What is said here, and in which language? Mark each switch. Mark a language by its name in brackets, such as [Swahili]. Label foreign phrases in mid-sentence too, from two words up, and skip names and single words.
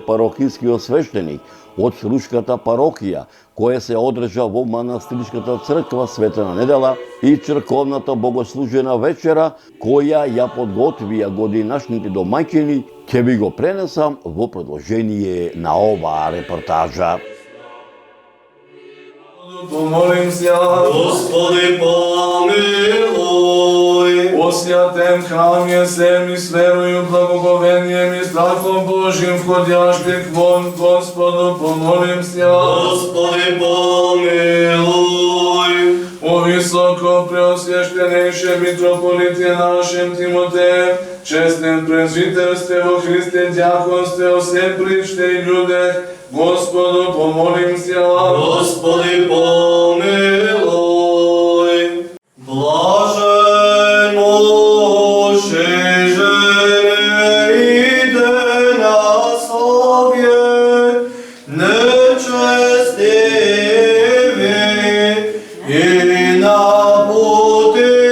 [Macedonian] парохискиот свештеник од Срушката парохија, кое се одржа во манастирската црква Светена недела, и црковната богослужена вечера, која ја подготвија годинашните домаќини, ќе ви го пренесам во продолжение на оваа репортажа. [Church Slavic] Помолим се, Господи, помилуј. о святем храме се ми с верою, благоговением и страхом Божим входящих вон, Господу помолим се. Господи, помилуј. О високо преосвященейше митрополите нашем Тимотеем, честен презвитерстве во Христе, дјаконстве, о сем причте и људех, Господу помолим се. Господи, помилуј. Блажен муж и жене на совет, нечестиві и на пути